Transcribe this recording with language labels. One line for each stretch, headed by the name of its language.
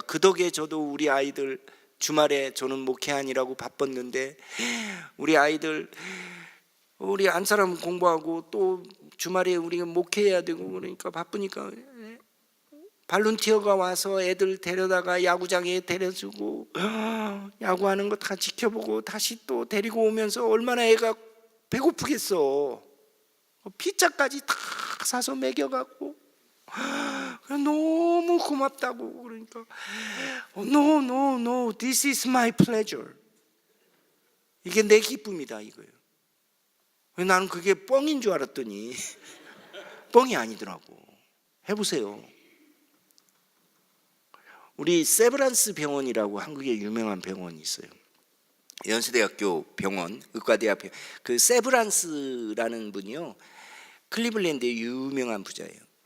Korean: 그 덕에 저도 우리 아이들, 주말에 저는 목회하느라고 바빴는데, 우리 아이들, 우리 안사람 공부하고 또 주말에 우리가 목회해야 되고, 그러니까 바쁘니까 발룬티어가 와서 애들 데려다가 야구장에 데려주고, 야구하는 거 다 지켜보고 다시 또 데리고 오면서 얼마나 애가 배고프겠어. 피자까지 다 사서 먹여갖고 너무 고맙다고. 그러니까
English: No, this is my pleasure.
Korean: 이게 내 기쁨이다 이거예요. 나는 그게 뻥인 줄 알았더니 뻥이 아니더라고. 해보세요. 우리 세브란스 병원이라고 한국에 유명한 병원이 있어요. 연세대학교 병원, 의과대학 병원. 그 세브란스라는 분이요, 클리블랜드의 유명한 부자예요.